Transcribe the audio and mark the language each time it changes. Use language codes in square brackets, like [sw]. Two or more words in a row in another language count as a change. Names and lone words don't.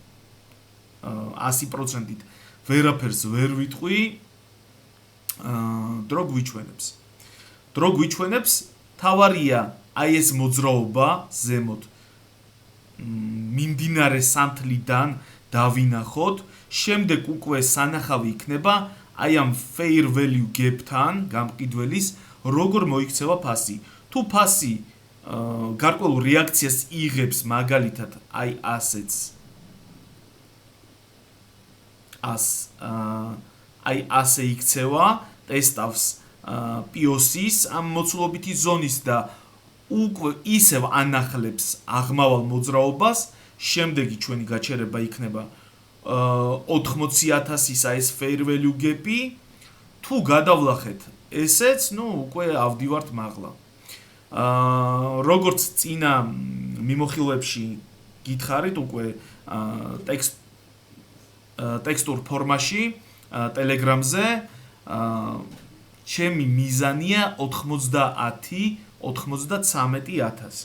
[ka] 100%-ით ვერაფერს ვერ ვიტყვი, დრო გვიჩვენებს, თავარია აი ეს მოძრაობა ზემოთ მიმდინარე სანთლიდან დავინახოთ, შემდეგ უკვე სანახავი იქნება აი ამ [en] fair value gap-თან [ka] გამყიდველის როგორ მოიქცევა ფასი. თუ ფასი გარკვეულ რეაქციას იღებს, მაგალითად აი ასეც აი ასე იქცევა, ტესტავს POC-ს ამ მოცულობითი ზონის და უკვე ისევ ანახლებს აღმავალ მოძრაობას, შემდეგი ჩვენი გაჩერება იქნება 80,000-ის ეს [en] fair value gap-ი. [ka] თუ გადავლახეთ ესეც, უკვე ავდივართ მაღლა. როგორც წინა მიმოხილვებში გითხარით, უკვე ტექსტურ ფორმაში Telegram-ზე ჩემი მიზანია 90-93,000.